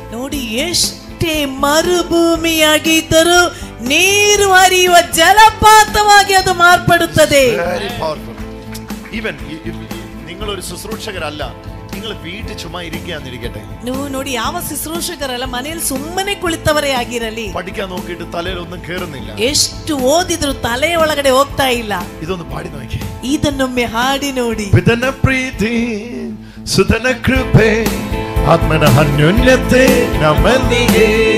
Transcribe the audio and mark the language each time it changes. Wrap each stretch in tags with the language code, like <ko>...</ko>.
<kn>ನೋಡಿ, ಎಷ್ಟೇ ಮರುಭೂಮಿಯಾಗಿದ್ದರೂ ನೀರು ಹರಿಯುವ ಜಲಪಾತವಾಗಿ ಅದು ಮಾರ್ಪಡುತ್ತದೆ.</kn> <en>Very powerful. Even</en> <ml>നിങ്ങൾ ഒരു ശുശ്രൂഷകരല്ല, നിങ്ങൾ വീട്ടിൽ ചുമ്മാ ഇരിക്കുകയാന്നിരിക്കട്ടെ.</ml> <kn>ನೀವು ನೋಡಿ, ಯಾವ ಶುಶ್ರೂಷಕರಲ್ಲ, ಮನೆಯಲ್ಲಿ ಸುಮ್ಮನೆ ಕುಳಿತವರೇ ಆಗಿರಲಿ.</kn> <ml>പഠിക്കാൻ നോക്കിയിട്ട് തലയിൽ ഒന്നും കേറുന്നില്ല.</ml> <kn>ಎಷ್ಟು ಓದಿದ್ರು ತಲೆಯ ಒಳಗಡೆ ಹೋಗ್ತಾ ಇಲ್ಲ.</kn> <ml>ഇതൊന്ന് പാടി നോക്കി.</ml> <kn>ಇದನ್ನೊಮ್ಮೆ ಹಾಡಿ ನೋಡಿ. പിതന പ്രീതി സുതന കൃപേ ആത്മന അന്യോന്യത്തെ നമ്മൊന്തിಗೆ.</kn>